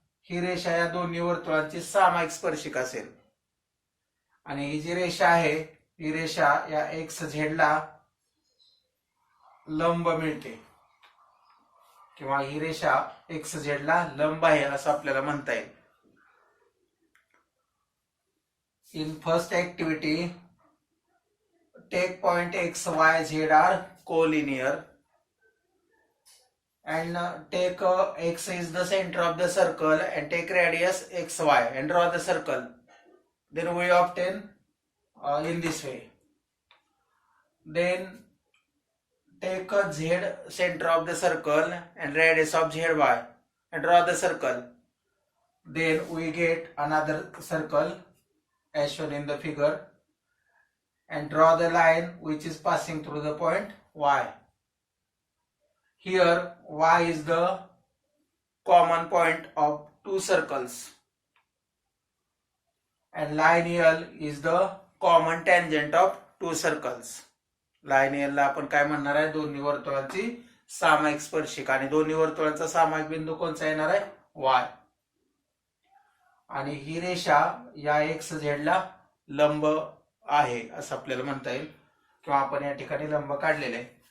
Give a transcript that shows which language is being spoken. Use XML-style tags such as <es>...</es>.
<mr>ही रेषा या दोन्ही वर्तुळांची सामायिक स्पर्शिका असेल. आणि ही जी रेषा आहे ही रेषा या एक्स झेडला लंब मिळते, किंवा ही रेषा एक्स झेडला लंब आहे असं आपल्याला म्हणता येईल.</mr> <en>In first activity, take point x, y, z are collinear and take x is the center of the circle and take radius xy and draw the circle. Then we obtain in this way. Then take z center of the circle and radius of zy and draw the circle. Then we get another circle as shown in the figure and draw the line which is passing through the point y. Here y is the common point of two circles and line L is the common tangent of two circles.</en> <mr>Line L ला आपण काय म्हणणार आहे, दोन्ही वर्तुळांची सामायिक स्पर्शिका. आणि दोन्ही वर्तुळांचा सामायिक बिंदू कोणता येणार आहे, y. आणि ही रेषा या एक्स झेडला लंब आहे असं आपल्याला म्हणता येईल, किंवा आपण या ठिकाणी लंब काढलेले आहे.</mr>